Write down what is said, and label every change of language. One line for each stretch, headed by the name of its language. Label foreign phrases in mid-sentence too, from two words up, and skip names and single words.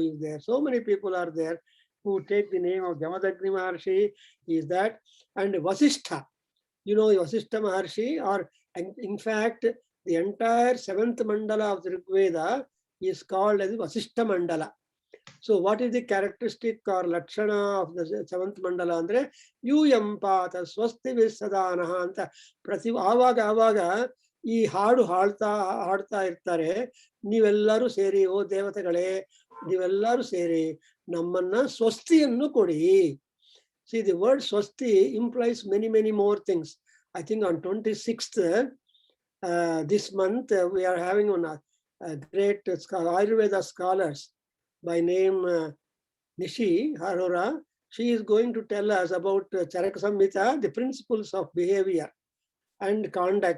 English: So many people are there. who take the name of Jamadagni Maharshi is that, and Vasishtha. You know Vasishtha Maharshi, or in fact, the entire 7th mandala of the Rig Veda is called as Vasishtha Mandala. So what is the characteristic or lakshana of the 7th mandala andre
Sanskrit: युयम् पत स्वस्ति विसदनह
Kannada: ಅಂತ ಪ್ರತಿ ಆವಾಗ ಈ ಹಾಡು ಹಾಡ್ತಾ ಇರ್ತಾರೆ. ನೀವೆಲ್ಲರೂ ಸೇರಿ, ಓ ದೇವತೆಗಳೇ ನೀವೆಲ್ಲರೂ ಸೇರಿ ನಮ್ಮನ್ನ ಸ್ವಸ್ತಿಯನ್ನು ಕೊಡಿ.
English: See, the word swasti implies many more things. I think on 26th this month we are having one great Ayurveda scholars by name Nishi Arora. She is going to tell us about Charaka Samhita, the principles of behavior and conduct.